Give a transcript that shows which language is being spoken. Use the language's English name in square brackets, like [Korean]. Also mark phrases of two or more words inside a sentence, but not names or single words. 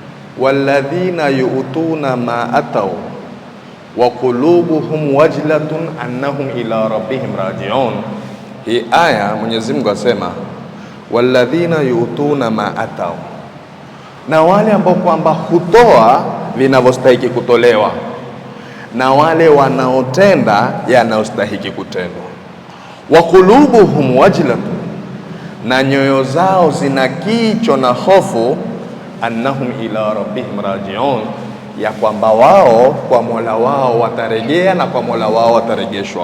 [Arabic] والذين يؤتون ما آتوا وقلوبهم وجلة أنهم إلى ربهم راجعون. [Swahili] Hii aya Mwenyezi Mungu asema [Arabic] والذين يؤتون ما آتوا, [Swahili] na wale ambao kwamba hutoa vinavyostahili kutolewa, na wale wanaotenda yanayostahili kutendwa. [Arabic] وقلوبهم وجلة, [Swahili] na nyoyo zao zina kicho na hofu, [Arabic] أنهم إلى ربهم راجعون, [Swahili] ya kwamba wao kwa Mola wao watarejea na kwa Mola wao watarejeshwa.